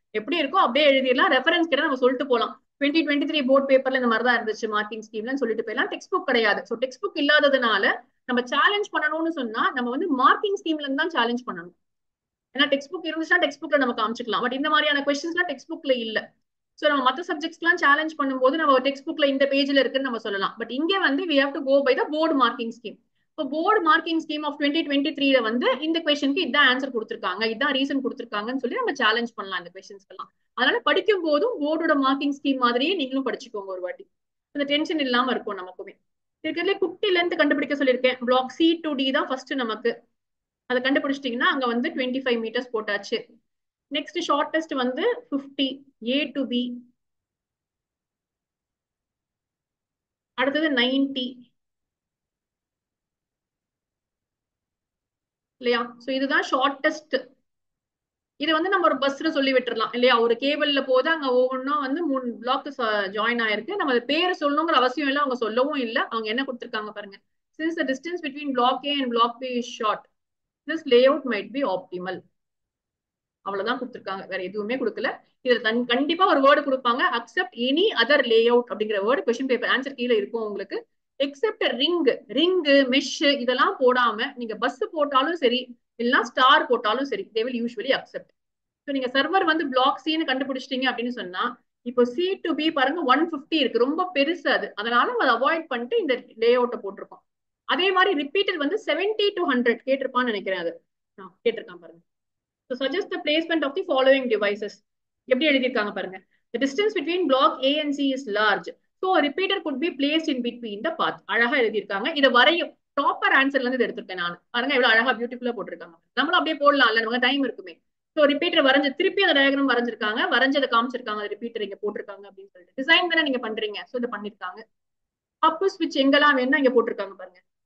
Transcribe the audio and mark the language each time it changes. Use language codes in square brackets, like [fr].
[ta] எப்படி இருக்கோ அப்படியே எழுதிடலாம். ரெஃபரன்ஸ் கிட்ட நம்ம சொல்லிட்டு போலாம். 2023 போர்ட் பேப்பர்ல இந்த மாதிரி தான் இருந்துச்சு மார்க்கிங் ஸ்கீம்ல சொல்லிட்டு போயிடலாம். டெக்ஸ்ட் புக் கிடையாது. ஸோ டெக்ஸ்ட் புக் இல்லாததுனால நம்ம சேலஞ்ச் பண்ணணும்னு சொன்னா நம்ம வந்து மார்க்கிங் ஸ்கீம்ல இருந்து தான் சேலஞ்ச் பண்ணணும். ஏன்னா டெக்ஸ்ட் புக் இருந்துச்சுன்னா டெக்ஸ்ட் புக்ல நம்ம காமிச்சிக்கலாம். பட் இந்த மாதிரியான கொஸ்டின்ஸ்லாம் டெக்ஸ்ட் புக்ல இல்ல. ஸோ நம்ம மற்ற சப்ஜெக்ட்ஸ்லாம் சேலஞ்ச் பண்ணும்போது நம்ம டெக்ஸ்ட் புக்ல இந்த பேஜ்ல இருக்குன்னு நம்ம சொல்லலாம். [en] But இங்க வந்து we have to go by the board marking scheme. [ta] இப்போ போர்டு மார்க்கிங் ஸ்கீம் ஆஃப் 2023 வந்து இந்த கொஸ்டினுக்கு இதான் ஆன்சர் கொடுத்துருக்காங்க, இதான் ரீசன் கொடுத்துருக்காங்கன்னு சொல்லி நம்ம சேலஞ்ச் பண்ணலாம் இந்த கொஸ்டின்ஸ்க்கெல்லாம். அதனால படிக்கும் போதும் போர்டோட மார்க்கிங் ஸ்கீம் மாதிரியே நீங்களும் படிச்சுக்கோங்க ஒரு வாட்டி. அந்த டென்ஷன் இல்லாம இருக்கும் நமக்குமே. இருக்கிறதுல குட்டி லென்த் கண்டுபிடிக்க சொல்லியிருக்கேன். பிளாக் சி டு டி தான் ஃபர்ஸ்ட் நமக்கு. அதை கண்டுபிடிச்சிட்டீங்கன்னா அங்க வந்து 25 meters போட்டாச்சு. [en] Next shortest வந்து 50 A to B. [ta] அடுத்தது 90 இல்லையா. சோ இதுதான் ஷார்டஸ்ட். இது வந்து நம்ம ஒரு பஸ்ல சொல்லி விட்டுறலாம் இல்லையா. ஒரு கேபிள்ல போது அங்க ஒவ்வொன்றும் வந்து 3 பிளாக் ஜாயின் ஆயிருக்கு. நம்ம பேர் சொல்லணுங்கிற அவசியம் இல்லை, அவங்க சொல்லவும் இல்லை. அவங்க என்ன கொடுத்துருக்காங்க பாருங்க. [en] since the distance between block A and block B is short, this layout might be optimal. [ta] அவ்வளவுதான் கொடுத்துருக்காங்க, வேற எதுவுமே கொடுக்கல. இதுல கண்டிப்பா ஒரு வேர்டு கொடுப்பாங்க, [en] accept any other layout [ta] அப்படிங்கிற வேர்டு கொஸ்டின் பேப்பர் ஆன்சர் கீழே இருக்கும் உங்களுக்கு. எக்ஸெப்ட் ரிங்கு மெஷ் இதெல்லாம் போடாம நீங்க பஸ் போட்டாலும் சரி இல்லைன்னா ஸ்டார் போட்டாலும் சரி [en] they will usually accept. [ta] So நீங்க சர்வர் வந்து பிளாக் சின்னு கண்டுபிடிச்சிட்டீங்க அப்படின்னு சொன்னா இப்போ சி டு பி பாருங்க 150 இருக்கு, ரொம்ப பெருசு அது. அதனால அதை அவாய்ட் பண்ணிட்டு இந்த லே அவுட்டை போட்டிருக்கோம். அதே மாதிரி ரிப்பீட்டட் வந்து 70 to 100 கேட்டிருப்பான்னு நினைக்கிறேன். அது கேட்டிருக்கான் பாருங்க. [en] So suggest the placement of the following devices. [ta] எப்படி எழுதியிருக்காங்க பாருங்க. [en] The distance between block A and C is large. So a repeater could be placed in between the path. [ta] அழகா எழுதியிருக்காங்க. இதை வரையும் ப்ராப்பர் ஆன்சர்ல இருந்து எடுத்திருக்கேன் நான். பாருங்க எவ்வளவு அழகா பியூட்டிஃபுல்லா போட்டிருக்காங்க. நம்மளும் அப்படியே போடலாம்ல, நமக்கு டைம் இருக்குமே. ஸோ ரிப்பீட்டர் வரைஞ்சு திருப்பி அந்த டயக்ராம் வரைஞ்சிருக்காங்க, வரைஞ்சதை காமிச்சிருக்காங்க, ரிப்பீட்டர் இங்க போட்டிருக்காங்க அப்படின்னு சொல்லிட்டு. டிசைன் தானே நீங்க பண்றீங்க, ஸோ இதை பண்ணிருக்காங்க. ஹப் ஸ்விட்ச் எங்கெல்லாம் வேணும் இங்க போட்டிருக்காங்க பாருங்க.